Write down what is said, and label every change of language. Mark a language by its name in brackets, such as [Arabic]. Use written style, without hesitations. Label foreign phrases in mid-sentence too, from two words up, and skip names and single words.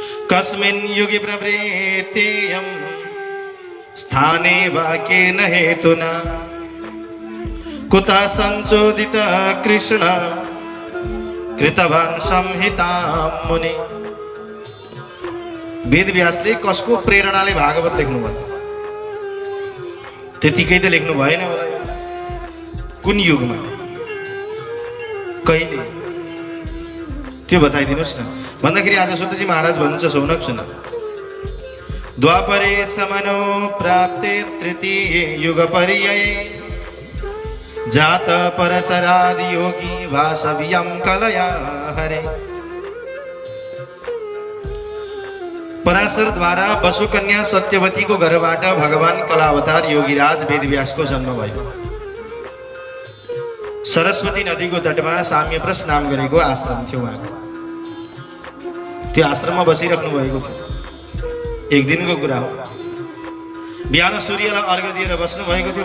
[Sanskrit] कस्मिन् युगे प्रवृत्तेयं स्थाने वाक्येन हेतुना कुतः संचोदित कृष्ण कृतवान् संहितां मुनि। [Nepali] वेदव्यासले कसको प्रेरणाले भागवत लेख्नुभयो? त्यतिकै त लेख्नु भएन होला। कुन युगमा, कहिले, त्यो बताइदिनुहोस् न भन्दाखेरि आज सुतजी महाराज भन्नुहुन्छ, सौनक सुन। [Sanskrit] द्वापरे समनो प्राप्ते तृतीये युग पर्याये जात परशरादि योगी वासव्यं कलया हरे। [Nepali] पराशर द्वारा वसुकन्या सत्यवती को घरबाट भगवान कलावतार योगीराज वेदव्यासको जन्म भयो। सरस्वती नदीको तटमा साम्यप्रस नाम गरेको आश्रम थियो उहाँको। त्यो आश्रममा बसिराख्नु भएको थियो। एक दिनको कुरा हो। बिहान सूर्यलाई अर्घ्य दिएर बस्नु भएको थियो।